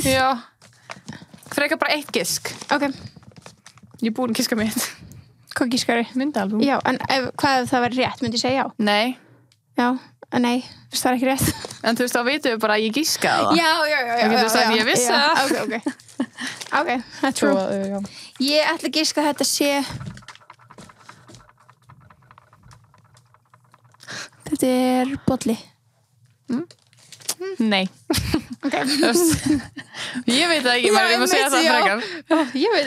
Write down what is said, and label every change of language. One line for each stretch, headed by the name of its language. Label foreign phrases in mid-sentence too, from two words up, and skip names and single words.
Icelandic: Já Frekar bara eitt gisk Ok, Ég er búin að giska mitt hvað gískari? Myndaalbúm Já, en hvað ef það væri rétt? Myndi ég segja já? Nei Já, nei, það er ekki rétt En þú veist, þá veitum við bara að ég giskaði það Já Þú getur sagt, ég vissi það.
English: Ok, that's true
Icelandic: já. Ég ætla að giska að þetta sé Þetta er bolli Nei Ok Ég veit það ekki, maður er að segja það frekar Ég veit það